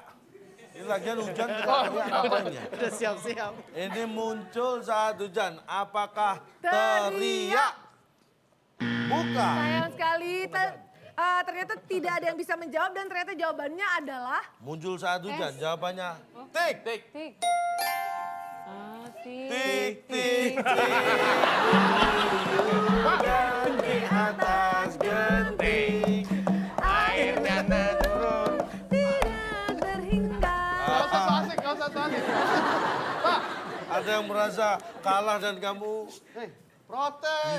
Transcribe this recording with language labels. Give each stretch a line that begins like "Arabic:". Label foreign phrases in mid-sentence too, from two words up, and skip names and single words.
Indonesian: Ini lagian hujan teriak apanya? Udah siap-siap. Ini muncul saat hujan. Apakah teriak? Bukan. Sayang sekali. Ternyata tidak ada yang bisa menjawab dan ternyata jawabannya adalah Muncul saat hujan. Jawabannya tik. Tik. Tik. Ah, tik. Tik, tik, tik. Hujan di atas genting. Airnya turun. tidak terhingga. Gak usah so asik, gak usah so asik. Pak, Ada yang merasa kalah dan kamu Protes.